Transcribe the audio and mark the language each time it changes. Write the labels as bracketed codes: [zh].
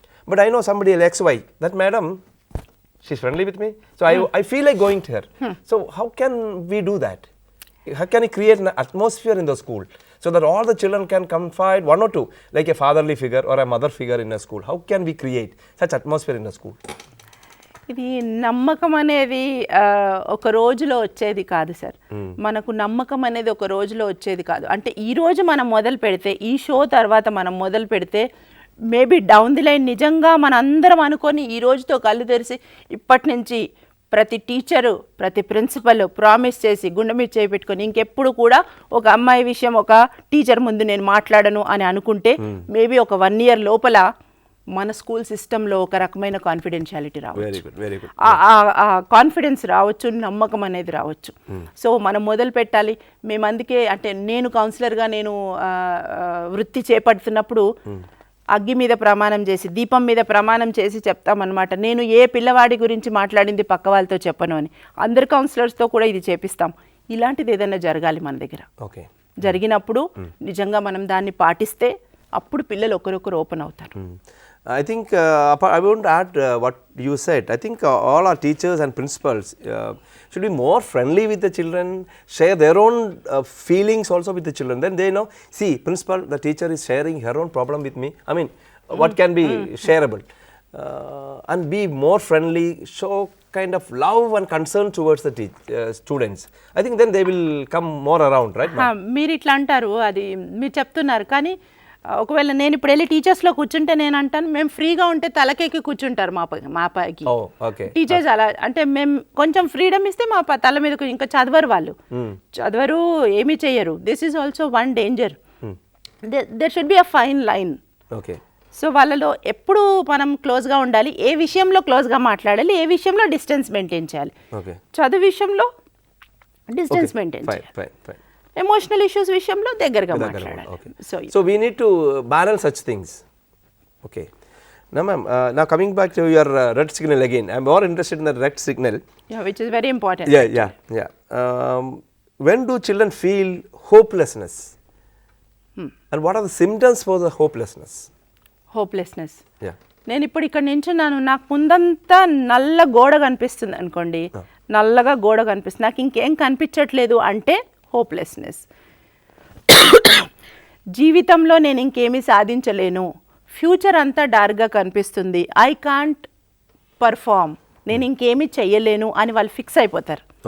[en] But I know somebody XY, that madam, she's friendly with me, so I feel like going to her. So how can we do that? How can we create an atmosphere in the school so that all the children can confide, one or two, like a fatherly figure or a mother figure in a school? How can we create such atmosphere in the school? [te] ఇది నమ్మకం అనేది ఒక రోజులో వచ్చేది కాదు sir. మనకు నమ్మకం అనేది ఒక రోజులో వచ్చేది కాదు. అంటే ఈ రోజు మనం మొదలు పెడితే, ఈ షో తర్వాత మనం మొదలు పెడితే [en] maybe down the line [te] నిజంగా మనందరం అనుకొని ఈ రోజుతో కళ్ళు తెరిచి ఇప్పటి నుంచి ప్రతి టీచరు, ప్రతి ప్రిన్సిపల్ ప్రామిస్ చేసి గుండె మీద చేపెట్టుకొని ఇంకెప్పుడు కూడా ఒక అమ్మాయి విషయం ఒక టీచర్ ముందు నేను మాట్లాడను అని అనుకుంటే మేబీ ఒక 1 year లోపల మన స్కూల్ సిస్టంలో ఒక రకమైన కాన్ఫిడెన్షియాలిటీ రావచ్చు, ఆ కాన్ఫిడెన్స్ రావచ్చు, నమ్మకం అనేది రావచ్చు. సో మనం మొదలు పెట్టాలి. మేము అందుకే అంటే నేను కౌన్సిలర్గా నేను వృత్తి చేపడుతున్నప్పుడు అగ్గి మీద ప్రమాణం చేసి, దీపం మీద ప్రమాణం చేసి చెప్తామన్నమాట. నేను ఏ పిల్లవాడి గురించి మాట్లాడింది పక్క వాళ్ళతో చెప్పను అని. అందరు కౌన్సిలర్స్తో కూడా ఇది చేపిస్తాం. ఇలాంటిది ఏదైనా జరగాలి మన దగ్గర. జరిగినప్పుడు నిజంగా మనం దాన్ని పాటిస్తే అప్పుడు పిల్లలు ఒకరొకరు ఓపెన్ అవుతారు. [en] I think I want to add what you said. I think all our teachers and principals should be more friendly with the children, share their own feelings also with the children. Then they know, see, principal, the teacher is sharing her own problem with me. I mean, what can be shareable? And be more friendly, show kind of love and concern towards the students. I think then they will come more around, right? [te] మీరు ఇట్లా అంటారు, అది మీరు చెప్తున్నారు. కానీ ఒకవేళ నేను ఇప్పుడు వెళ్ళి టీచర్స్లో కూర్చుంటే నేను అంటాను, మేము ఫ్రీగా ఉంటే తలకెక్కి కూర్చుంటారు మా పైకి. టీచర్స్ అలా అంటే మేము కొంచెం ఫ్రీడమ్ ఇస్తే మా తల మీద ఇంకా చదవరు, వాళ్ళు చదవరు, ఏమీ చెయ్యరు. [en] This is also one danger. There should be a fine line. [te] So వాళ్ళలో ఎప్పుడు మనం క్లోజ్గా ఉండాలి, ఏ విషయంలో క్లోజ్గా మాట్లాడాలి, ఏ విషయంలో డిస్టెన్స్ మెయింటైన్ చేయాలి. చదువు విషయంలో డిస్టెన్స్ మెయింటైన్ చేయాలి, ఎమోషనల్ ఇష్యూస్ విషయంలో దగ్గరగా మాట్లాడాలి. [en] So we need to balance such things. Okay. Now ma'am, now coming back to your red signal again, I am more interested in the red signal. Yeah, which is very important. Yeah. When do children feel hopelessness? And what are the symptoms for the hopelessness? Hopelessness. Yeah. [te] నేను ఇప్పుడు ఇక్కడ నించున్నాను, నాకు ముందంతా నల్ల గోడ కనిపిస్తుంది అనుకోండి, నల్లగా గోడ కనిపిస్తుంది, నాకు ఇంకేం కనిపించట్లేదు అంటే హోప్లెస్నెస్. జీవితంలో నేను ఇంకేమీ సాధించలేను, ఫ్యూచర్ అంతా డార్క్గా కనిపిస్తుంది, [en] I can't perform, [te] నేను ఇంకేమీ చెయ్యలేను అని వాళ్ళు ఫిక్స్ అయిపోతారు.